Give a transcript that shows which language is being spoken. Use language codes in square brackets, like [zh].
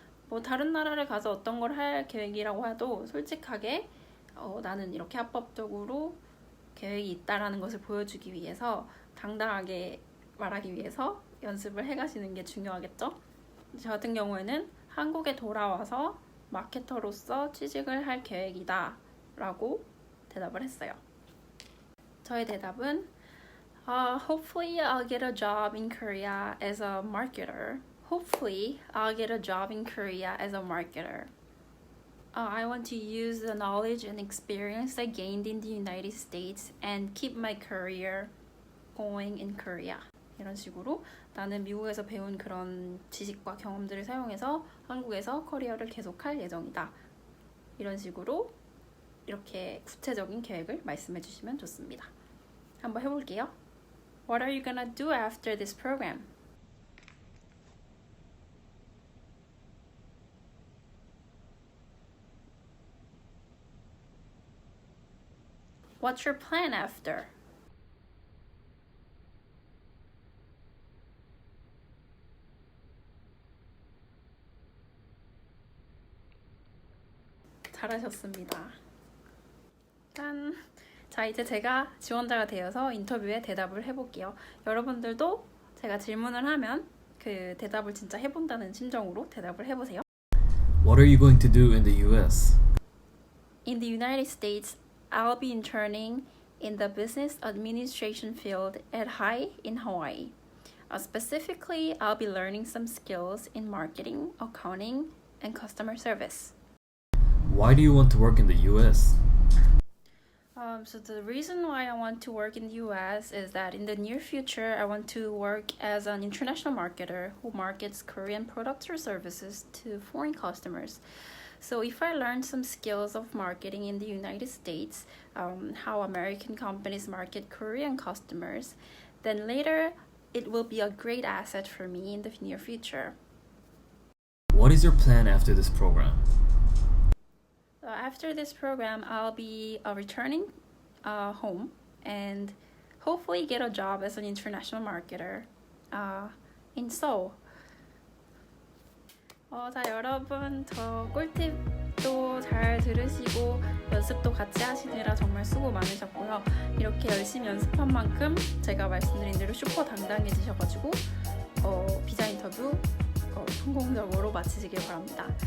[ko] 뭐 다른 나라를 가서 어떤 걸 할 계획이라고 해도 솔직하게 나는 이렇게 합법적으로 계획이 있다라는 것을 보여주기 위해서 당당하게 말하기 위해서 연습을 해가시는 게 중요하겠죠? 저 같은 경우에는 한국에 돌아와서 마케터로서 취직을 할 계획이다 라고 대답을 했어요. 저의 대답은 [en] Hopefully I'll get a job in Korea as a marketer. Hopefully I'll get a job in Korea as a marketer. I want to use the knowledge and experience I gained in the United States and keep my career going in Korea. [ko] 이런 식으로 나는 미국에서 배운 그런 지식과 경험들을 사용해서 한국에서 커리어를 계속할 예정이다. 이런 식으로 이렇게 구체적인 계획을 말씀해 주시면 좋습니다. 한번 해볼게요. [en] What are you gonna do after this program? What's your plan after? [ko] 잘하셨습니다. 짠! 자, 이제 제가 지원자가 되어서 인터뷰에 대답을 해볼게요. 여러분들도 제가 질문을 하면 그 대답을 진짜 해본다는 심정으로 대답을 해보세요. [en] What are you going to do in the US? In the United States, I'll be interning in the business administration field at HAI in Hawaii. Specifically, I'll be learning some skills in marketing, accounting, and customer service. Why do you want to work in the US? So the reason why I want to work in the US is that in the near future, I want to work as an international marketer who markets Korean products or services to foreign customers. So if I learn some skills of marketing in the United States, how American companies market Korean customers, then later it will be a great asset for me in the near future. What is your plan after this program? After this program, I'll be returning home and hopefully get a job as an international marketer in Seoul. [ko] 자, 여러분, 저 꿀팁도 잘 들으시고 연습도 같이 하시느라 정말 수고 많으셨고요. 이렇게 열심히 연습한 만큼 제가 말씀드린 대로 슈퍼 당당해지셔가지고 비자 인터뷰 성공적으로 마치시길 바랍니다.